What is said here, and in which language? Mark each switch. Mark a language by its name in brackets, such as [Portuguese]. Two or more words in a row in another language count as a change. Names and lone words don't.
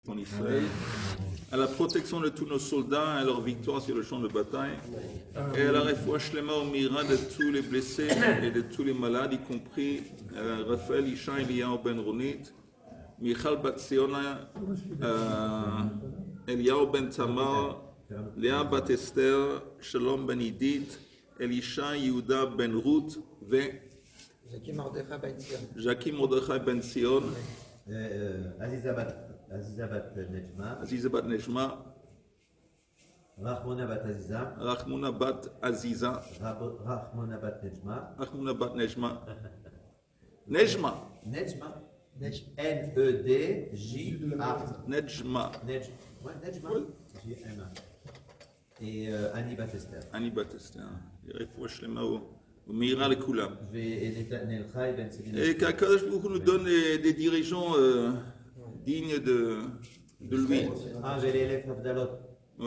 [French] en Israël, à la protection de tous nos soldats, à leur victoire sur le champ de bataille, et à la [Hebrew] רפואה שלמה [French] au mira de tous les blessés et de tous les malades, y compris Raphaël, Isha, Eliyahu ben Ronit, Michal bat Siona, Eliyahu ben Tamar, Léa bat Esther, Shalom ben Idit, Elisha Yehuda ben Ruth, Jackie Mordechai ben Sion, Aziza bat Nejma, Aziza bat Nejma, Rachmona bat Aziza, Rachmona bat Aziza, Rachmona bat Nejma, Rachmona bat Nejma, Nejma, Nejma, N-E-D-J-A, Nejma, Nejma, J-M-A, et Annie bat Esther. Annie bat Esther, [Hebrew] רפואה שלמה [French] au [Hebrew] מהרה לכולם. [French] Et qu' [Hebrew] הקדוש ברוך הוא [French] nous donne des dirigeants dignes de lui. Ah, j'ai l'élève Abdalot. Ouais.